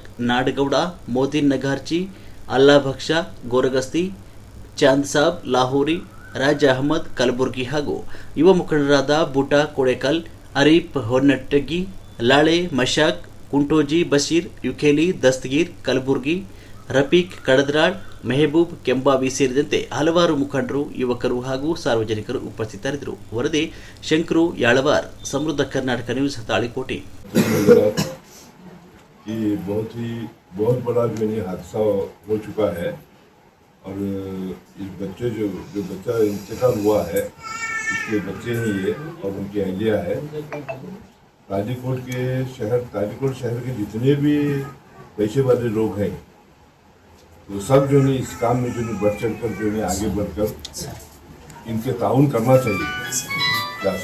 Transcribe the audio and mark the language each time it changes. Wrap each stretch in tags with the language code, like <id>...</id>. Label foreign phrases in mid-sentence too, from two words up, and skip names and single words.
<kn>ನಾಡಗೌಡ, ಮೋದಿನ್ ನಗಾರ್ಚಿ, ಅಲ್ಲಾ ಭಕ್ಷ ಗೋರಗಸ್ತಿ, ಚಾಂದ್ ಸಾಬ್ ಲಾಹೋರಿ, ರಾಜ್ ಅಹಮದ್ ಕಲಬುರ್ಗಿ ಹಾಗೂ ಯುವ ಮುಖಂಡರಾದ ಬೂಟಾ ಕೋಡೆಕಲ್, ಅರೀಫ್ ಹೊನ್ನಟ್ಟಗಿ, ಲಾಳೆ ಮಶಾಕ್, ಕುಂಟೋಜಿ ಬಶೀರ್, ಯುಖೇಲಿ ದಸ್ತಗೀರ್ ಕಲಬುರ್ಗಿ, ರಫೀಕ್ ಕಡದ್ರಾಳ್, ಮೆಹಬೂಬ್ ಕೆಂಬಾವಿ ಸೇರಿದಂತೆ ಹಲವಾರು ಮುಖಂಡರು, ಯುವಕರು ಹಾಗೂ ಸಾರ್ವಜನಿಕರು ಉಪಸ್ಥಿತರಿದ್ದರು. ವರದಿ ಶಂಕರು ಯಾಳವಾರ್, ಸಮೃದ್ಧ ಕರ್ನಾಟಕ ನ್ಯೂಸ್, ತಾಳಿಕೋಟೆ.</kn> <hi>कि बहुत बड़ा जो है हादसा हो चुका है और इस बच्चे जो बच्चा इंतकाल हुआ है उसके बच्चे ही ये और उनकी अहलिया है। तालीकोट शहर के जितने भी पैसे वाले लोग हैं वो सब जो है इस काम में जो है बढ़ चढ़ कर जो है आगे बढ़कर इनके ताउन करना चाहिए।</hi>